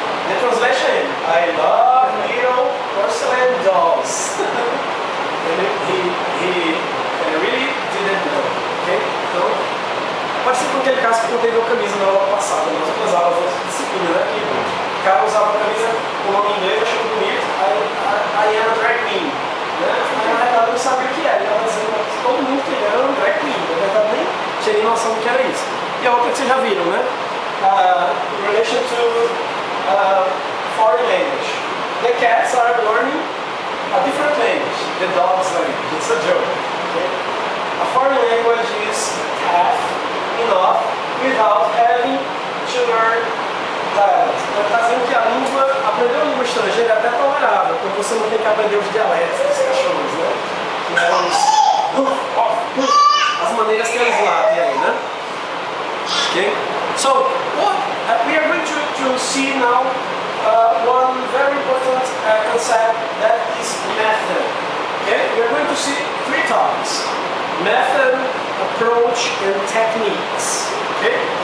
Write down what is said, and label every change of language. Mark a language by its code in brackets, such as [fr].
[en] The translation, I love little porcelain dolls. And he really didn't know, okay? [pt] Então, parece com aquele caso que eu contei na camisa na aula passada, nas outras aulas de disciplina, né? Que o cara usava a camisa com o nome em inglês, achando bonito, [en] I am a drag queen, [pt] né? Aí na verdade eu não sabia o que era, ele estava dizendo que todo mundo que ele era um drag queen, na verdade nem tinha nem noção do que era isso. E a outra que vocês já viram, né? [en] In relation to foreign language. The cats are learning a different language, the dog's language. It's a joke. Okay? A foreign language is half enough without having to learn dialects. [pt] Então está dizendo que a língua, aprender uma língua estrangeira é até tolerável, porque você não tem que aprender os dialetos dos cachorros, né? As maneiras que eles latem aí, né? [en] Okay? So, we are going to see now one very important concept, that is method. Okay? We are going to see 3 topics: method, approach, and techniques. Okay?